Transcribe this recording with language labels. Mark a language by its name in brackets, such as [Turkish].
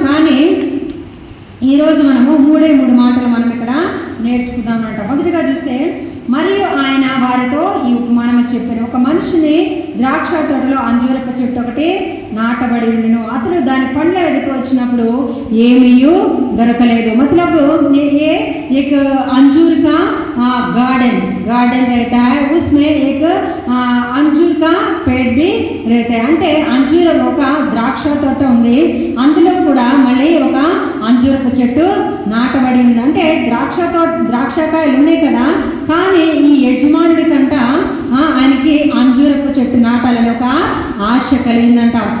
[Telugu] కానీ ఈరోజు మనము 3 మాటలు మనం ఇక్కడ నేర్చుకుందాం అంట. మొదటిగా చూస్తే, మరియు ఆయన వారితో ఈ ఉపమానం చెప్పారు. ఒక మనిషిని ద్రాక్ష తోటలో అంజూరపు చెట్టు ఒకటి నాటబడి ఉండెను. అతడు దాని పండ్ల ఎదుకు వచ్చినప్పుడు ఏమీ దొరకలేదు. మతలబు [Hindi] एक अंजूर का गार्डन रहता है, उसमें एक अंजूर का पेड़ भी रहता है. [Telugu] అంటే అంజూరం ఒక ద్రాక్ష తోట ఉంది, అందులో కూడా మళ్ళీ ఒక అంజూరపు చెట్టు నాటబడి ఉంది. అంటే ద్రాక్షకాయలు ఉన్నాయి కదా, కానీ ఈ యజమానుడి కంట ఆయనకి అంజూరపు చెట్టు నాటాలని ఒక ఆశ కలిగిందంట.